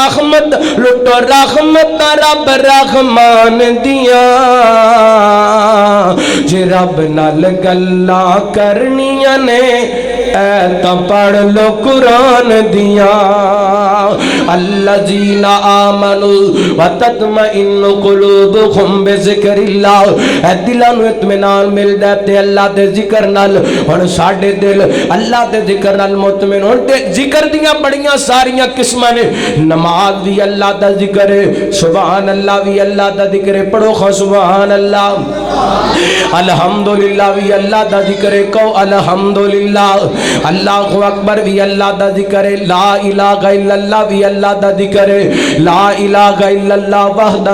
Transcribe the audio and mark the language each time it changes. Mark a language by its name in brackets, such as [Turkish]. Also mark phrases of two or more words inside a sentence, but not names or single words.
[Punjabi] رحمت رب رحمان دیاں جے رب نال گلاں کرنیاں نے اے تاں پڑھ لو قرآن دیاں [Arabic] الذین آمنوا وتطمئن قلوبهم بذکر اللہ [Punjabi] اے دلاں نوں اطمینان ملدا تے اللہ دے ذکر نال ہن ساڈے دل اللہ دے ذکر نال مطمئن ہون تے ذکر دیاں بڑیاں ساریاں قسماں نے نماز بھی اللہ دا ذکر ہے [Arabic] سبحان اللہ [Punjabi] بھی اللہ دا ذکر ہے پڑھو خو [Arabic] سبحان اللہ الحمدللہ [Punjabi] بھی اللہ دا ذکر ہے کہو [Arabic] الحمدللہ اللہ اکبر [Punjabi] بھی اللہ دا ذکر ہے [Arabic] لا الہ الا اللہ [Punjabi] بھی اللہ دا ذکر ہے [Arabic] لا الہ الا اللہ وحدہ